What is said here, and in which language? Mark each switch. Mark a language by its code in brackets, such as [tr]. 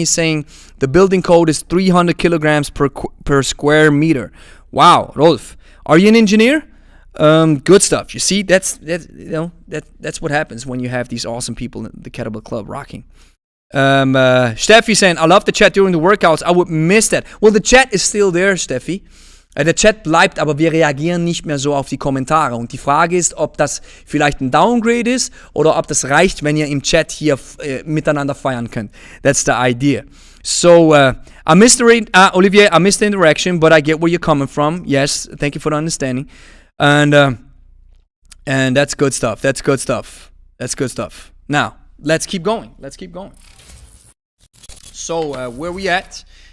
[en] He's saying the building code is 300 kilograms per square meter. Wow, Rolf, are you an engineer? Good stuff. You see, that's what happens when you have these awesome people in the Kettlebell Club rocking. Steffi saying, I love the chat during the workouts. I would miss that. Well, the chat is still there, Steffi. [de] Der Chat bleibt, aber wir reagieren nicht mehr so auf die Kommentare. Und die Frage ist, ob das vielleicht ein Downgrade ist oder ob das reicht, wenn ihr im Chat hier miteinander feiern könnt. [en] That's the idea. So, I missed the Olivier, I missed the interaction, but I get where you're coming from. Yes, thank you for the understanding. And that's good stuff. That's good stuff. Now, let's keep going. So, where we at?